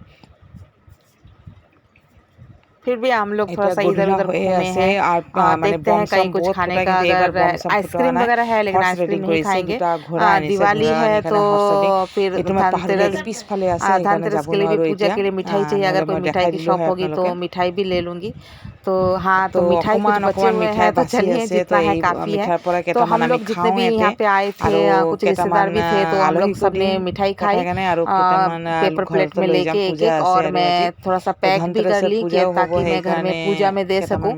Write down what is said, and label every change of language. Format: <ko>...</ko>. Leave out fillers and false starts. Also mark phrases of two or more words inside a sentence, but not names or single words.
<hi>फिर भी हम लोग थोड़ा</hi> <as>এতিয়া</as> <hi>सा इधर</hi> <as>গধূলা</as> <hi>उधर</hi> <as>হৈয়ে</as> <hi>घूमे</hi> <as>আছে</as> <hi>हैं।</hi> <as>আৰু মানে</as> <hi>देखते</hi> <as>বম</as> <hi>हैं</hi> <as>চম</as> <hi>कहीं कुछ</hi> <as>বহুত</as> <hi>खाने</hi> <as>ফুটাই,</as> <hi>का।</hi> <as>কিন্তু এইবাৰ</as> <hi>अगर</hi> <as>বম চম ফুটোৱা</as> <hi>आइसक्रीम</hi> <as>নাই।</as> <hi>वगैरह है, लेकिन</hi> <as>হৰ্চ</as> <hi>आइसक्रीम</hi> <as>ৰাইডিং</as> <hi>नहीं</hi> <as>কৰিছে,</as> <hi>खाएंगे।</hi> <as>2টা ঘোঁৰা আনিছে,</as> <hi>दिवाली</hi> <as>ঘোঁৰা</as> <hi>है</hi> <as>আনি</as> <hi>तो</hi> <as>কাৰণে</as> <en>horse riding.</en> <hi>फिर</hi> <as>এইটো মই পাহাৰৰ</as> <hi>धनतेरस,</hi> <as>পিছফালে আছে, সেইকাৰণে</as> <hi>धनतेरस</hi> <as>যাব</as> <hi>के लिए भी</hi> <as>নোৱাৰোঁ</as> <hi>पूजा</hi> <as>এতিয়া।</as> <hi>के लिए मिठाई चाहिए। अगर</hi> <as>নহ'লে</as> <hi>कोई</hi> <as>মই</as> <hi>मिठाई</hi> <as>দেখাই</as> <hi>की</hi> <as>দিলোঁ</as> <hi>शॉप</hi> <as>হয়</as> <hi>होगी तो</hi> <as>আপোনালোকে।</as> <hi>मिठाई भी ले लूँगी। तो हाँ, तो मिठाई कुछ बचे हुए हैं, तो चलिए जितना है काफ़ी है। तो हम लोग जितने भी यहाँ पे आए थे, कुछ रिश्तेदार भी थे, तो हम लोग सबने मिठाई खाई</hi> <en>paper plate</en> <hi>में लेके एक एक, और मैं थोड़ा सा पैक भी कर ली कि ताकि मैं घर में पूजा में दे सकूँ।</hi>